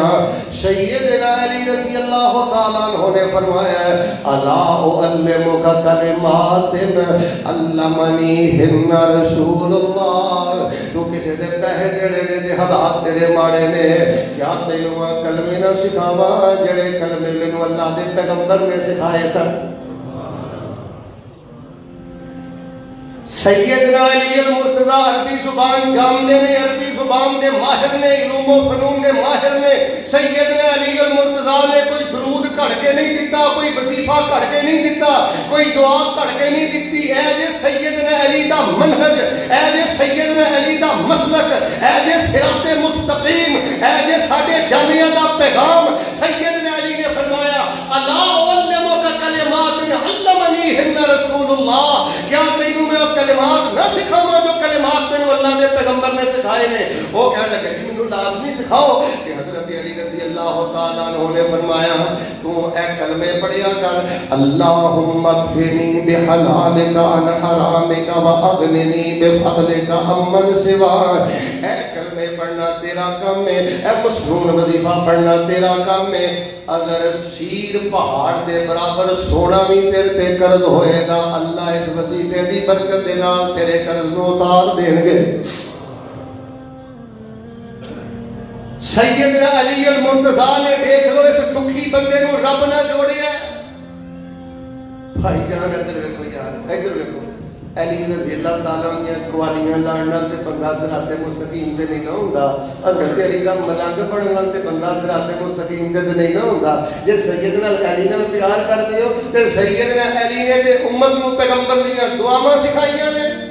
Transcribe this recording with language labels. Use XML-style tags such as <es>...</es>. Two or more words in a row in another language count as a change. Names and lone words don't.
<pa>سیدنا علی رضی اللہ تعالیٰ عنہ نے فرمایا</pa> <ar>الا اعلمک کلمات علمنیہن رسول اللہ.</ar> <pa>تو کسی دے پیسے دینے نے دے حالات تیرے ماڑے نے, کیا تینوں کلمے نہ سکھاواں جڑے کلمے مینوں اللہ دے پیغمبر نے سکھائے سن. سیدنا علی المرتضی عربی زبان جانتے نے, عربی زبان دے ماہر نے, علوم و فنون دے ماہر نے. سیدنا علی المرتضی نے کوئی درود کڑھ کے نہیں دیتا, کوئی وظیفہ کڑھ کے نہیں دیتا, کوئی دعا کڑھ کے نہیں دیتی. اے جے سیدنا علی دا منہج, اے جے سیدنا علی دا مسلک, اے جے صراط مستقیم, اے جے ساڈے جامعہ دا پیغام. سیدنا علی نے فرمایا</pa> <ar>الا اعلمک کلمات علمنیہن رسول اللہ.</ar> <pa>کیا تینوں میں کلمات نہ سکھاواں جو کلمات میں اللہ دے پیغمبر نے سکھائے نے. وہ کہنے لگے کہ مینوں لازمی سکھاؤ. کہ حضرت علی</pa> <ar>رضی اللہ تعالیٰ عنہ</ar> <pa>نے فرمایا تو اے کلمے پڑھیا کر,</pa> <ar>اللہم اکفنی بحلالک عن حرامک واغننی بفضلک عمن سواک.</ar> <pa>اے کلمے پڑھنا تیرا کام ہے, اے مسنون وظیفہ پڑھنا تیرا کام ہے. اگر سیر پہاڑ دے برابر سونا بھی تیرے تے قرض ہوئے گا, اللہ اس وظیفے دی برکت دے نال تیرے قرض نو اتار دین گے. سیدنا علی المرتضی نے دیکھ لو اس دکھی بندے کو رب نہ جوڑیا. بھائی جان ادھر ویکھو یار, ادھر ویکھو. علی</pa> <ar>رضی اللہ تعالیٰ عنہ</ar> <pa>قوالیاں لڑنا تے بندہ صراط مستقیم تے نہیں نہ ہوندا. حضرت علی دا ملنگ پڑھنا تے بندہ صراط مستقیم تے نہیں نہ ہوندا. جے سیدنا علی نال پیار کردے ہو تے سیدنا علی نے تے امت نو پیغمبر دیاں دعاواں سکھائیاں نے.</pa>